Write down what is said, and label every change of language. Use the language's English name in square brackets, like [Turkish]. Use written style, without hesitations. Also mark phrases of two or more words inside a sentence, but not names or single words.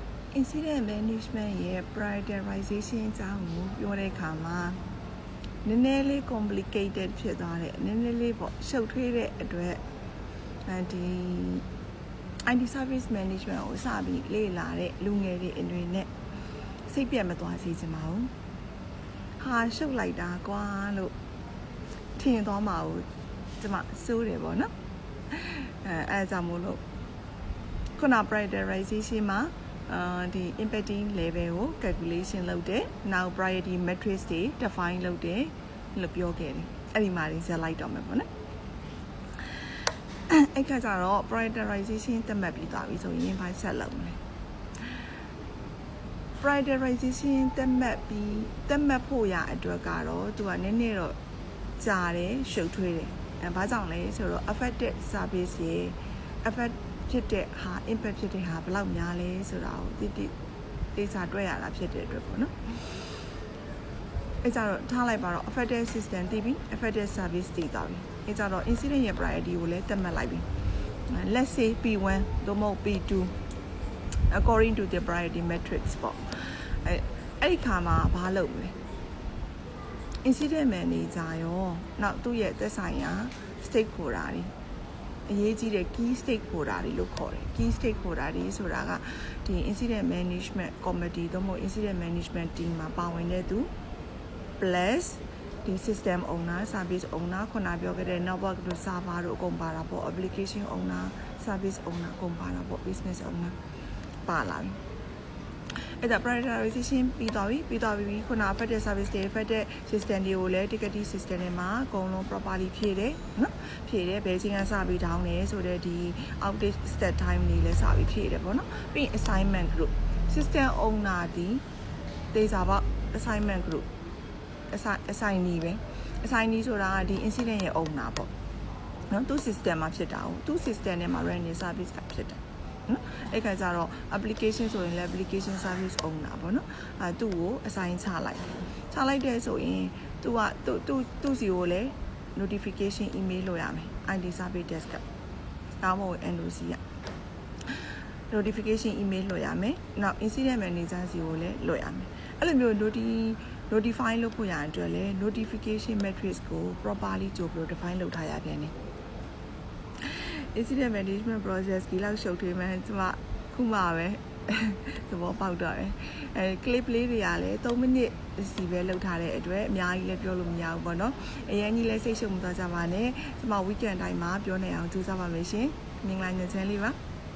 [English] incident management [Burmese] ရဲ့ prioritization အကြောင်းကိုပြောတဲ့အခါမှာနည်းနည်းလေး complicated ဖြစ်သွားတယ်နည်းနည်းလေးပေါ့ရှုပ်ထွေးတဲ့အတွက်ဒီ [English] IT service management [Burmese] ကိုစပြီးလေ့လာတဲ့လူငယ်တွေအနေနဲ့စိတ်ပြတ်မသွားစေချင်ပါဘူးဟာ ရှုပ်လိုက်တာကွာလို့ထင်သွားမှာကိုကျမစိုးတယ်ပေါ့နော်အဲကြောင့်မို့လို့ခုန prioritization မှာဒီ [English] impacting level [Burmese] ကို calculation လုပ်တယ် [English] now priority matrix [Burmese] တွေ define လုပ်တယ်လို့ပြောခဲ့တယ်အဲ့ဒီမှာဇက်လိုက်တော့မယ်ပေါ့နော်အဲ့ခါကျတော့ prioritization သတ်မှတ်ပြီးသွားပြီဆိုရင်ဘာဆက်လုပ်မလဲ prioritization သ တ်မှတ်ဖို့ရအတွက်ကတော့သူကနည်းနည်းတော့ကြာတယ်ရှုပ်ထွေးတယ်ဘာကြောင့်လဲဆိုတော့ [English] affected service [Burmese] ရဲ့ affect ဖြစ်တဲ့ဟာ impact ဖြစ်တဲ့ဟာဘယ်လောက်များလဲဆိုတာကိုတိကျတွေ့ရတာဖြစ်တဲ့အတွက်ပေါ့နော်အဲ့ကြတော့ထားလိုက်ပါတော့ [English] affected system [Burmese] တည်ပြီး [English] affected service [Burmese] တည်သွားပြီအဲ့ကြတော့ incident ရဲ့ priority ကိုလည်းသတ်မှတ်လိုက်ပြီ [English] let's say P1 [Burmese] သို့မဟုတ် [English] P2 according to the priority matrix [Burmese] ပေါ့အဲ့ဒီခါမှာဘာ လုပ်မလဲ [English] incident manager [Burmese] ရောနောက်သူ့ရဲ့သက်ဆိုင်ရာ stakeholder တွေအရေးကြီးတဲ့ [English] key stakeholder [Burmese] တွေလို့ခေါ်တယ် [English] key stakeholder [Burmese] တွေဆိုတာကဒီ [English] incident management committee [Burmese] သို့မဟုတ် [English] incident management team [Burmese] မှာပါဝင်တဲ့သူ [English] plus ဒီ system owner service owner [Burmese] ခုနပြောခဲ့တဲ့ network တို့ server တို့အကုန်ပါတာပေါ့ [English] application owner service owner [Burmese] အကုန်ပါတာပေါ့ [English] business owner [Burmese] ပါလာပြီအဲ့ဒါ prioritization ပြီးသွားပြီခုန [English] affected service [Burmese] တွေ [English] affected system [Burmese] တွေကိုလည်း [English] ticketing system [Burmese] တွေမှာအကုန်လုံး properly ဖြည့်တယ်နော်ဖြည့်တယ်ဘယ်ချိန်ကစပြီး down လဲဆိုတော့ဒီ [English] outage start time [Burmese] တွေလည်းစပြီး ဖြည့်တယ်ပေါ့နော်ပြီး [English] assignment group system owner [Burmese] ဒီဒေတာပေါ့ [English] assignment group assignee [Burmese] ပဲ assignee ဆိုတာကဒီ incident ရဲ့ owner ပေါ့နော်သူ system မှာဖြစ်တာသူ system ထဲမှာ run နေ service ကဖြစ်တယ်နော်အဲ့ခါကျတော့ application ဆိုရင်လည်း [English] application service owner [Burmese] ပေါ့နော်သူ့ကို assign ချလိုက်တဲ့ဆိုရင်သူ့စီကိုလည်း [English] notification email [Burmese] လုပ်ရမယ် [English] IT service desk [Burmese] ကဒါမှမဟုတ် NOC က [English] notification email [Burmese] လုပ်ရမယ်နောက် [English] incident manager [Burmese] စီကိုလည်းလုပ်ရမယ်အဲ့လိုမျိုး notify လုပ်ဖို့ရတဲ့အတွက်လည်း [English] notification matrix [Burmese] ကို properly ကြိုပြီး define လုပ်ထားရပြန်တယ် [English] incident management process [Burmese] ဒီလောက်ရှုပ်ထွေးမှန်းကျမခုမှပဲသဘောပေါက်တော့တယ်clip လေးတွေကလည်း3မိနစ်စီပဲလောက်ထားတဲ့အတွက်အများကြီးလည်းပြောလို့မရဘူးပေါ့နော်အရင်ကြီးလည်းစိတ်ရှုပ်မသွားကြပါနဲ့ကျမ weekend တိုင်းမှာပြောနေအောင်ကြိုးစားပါမယ်ရှင်မင်္ဂလာညချမ်းလေးပါ